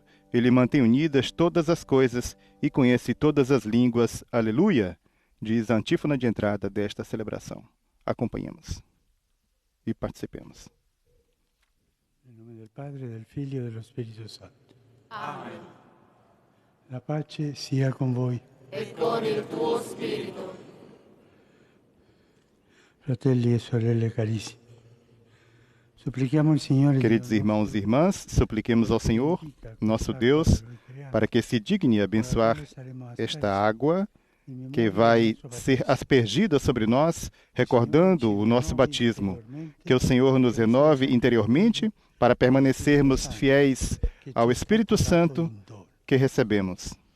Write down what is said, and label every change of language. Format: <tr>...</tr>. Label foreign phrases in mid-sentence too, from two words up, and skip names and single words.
<pt>Ele mantém unidas todas as coisas e conhece todas as línguas. Aleluia! Diz a antífona de entrada desta celebração. Acompanhemos e participemos. Em nome do Padre, do Filho e do Espírito Santo. Amém.</pt> <it>La pace sia con voi. E con il tuo spirito. Fratelli e sorelle carissimi.</it> <pt>Queridos irmãos e irmãs, supliquemos ao Senhor, nosso Deus, para que se digne abençoar esta água que vai ser aspergida sobre nós, recordando o nosso batismo. Que o Senhor nos renove interiormente para permanecermos fiéis ao Espírito Santo que recebemos.</pt>